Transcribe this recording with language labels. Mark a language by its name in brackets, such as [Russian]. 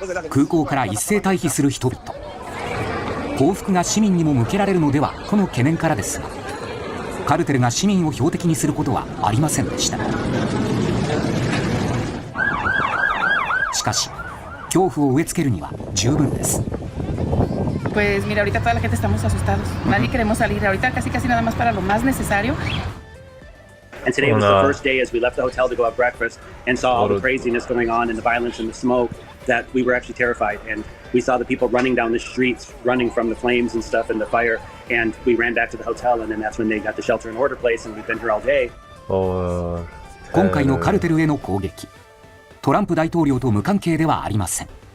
[Japanese] 空港から一斉退避する人々。報復が市民にも向けられるのではとの懸念からですがカルテルが市民を標的にすることはありませんでした。しかし恐怖を植え付けるには十分です。 [Spanish] Pues mira, ahorita toda la gente estamos asustados. Nadie queremos salir. Ahorita casi nada más para lo más necesario. [English] And today was the first day as we left the hotel to go have breakfast and saw all the craziness going on and the violence and the smoke that we were actually terrified. And we saw the people running down the streets, running from the flames and stuff and the fire. And we ran back to the hotel, and then that's when they got the shelter in order place, and we've been here all day. [Japanese] 今回のカルテルへの攻撃、トランプ大統領と無関係ではありません。